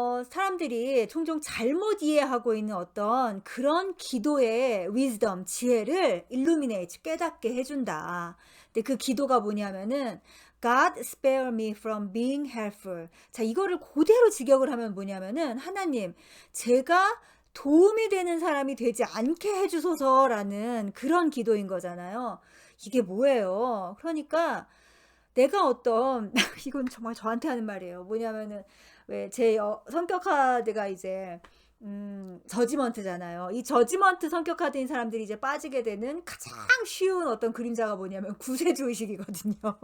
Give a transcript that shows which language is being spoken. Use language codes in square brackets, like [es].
[ko] 사람들이 종종 잘못 이해하고 있는 어떤 그런 기도의 wisdom, 지혜를 illuminate, 깨닫게 해준다. 근데 그 기도가 뭐냐면은 [en] God spare me from being helpful. [ko] 자, 이거를 그대로 직역을 하면 뭐냐면은 하나님, 제가 도움이 되는 사람이 되지 않게 해주소서라는 그런 기도인 거잖아요. 이게 뭐예요? 그러니까 내가 이건 정말 저한테 하는 말이에요. 뭐냐면은 왜 제 성격 카드가 이제 저지먼트잖아요. 이 저지먼트 성격 카드인 사람들이 이제 빠지게 되는 가장 쉬운 어떤 그림자가 뭐냐면 구세주의식이거든요.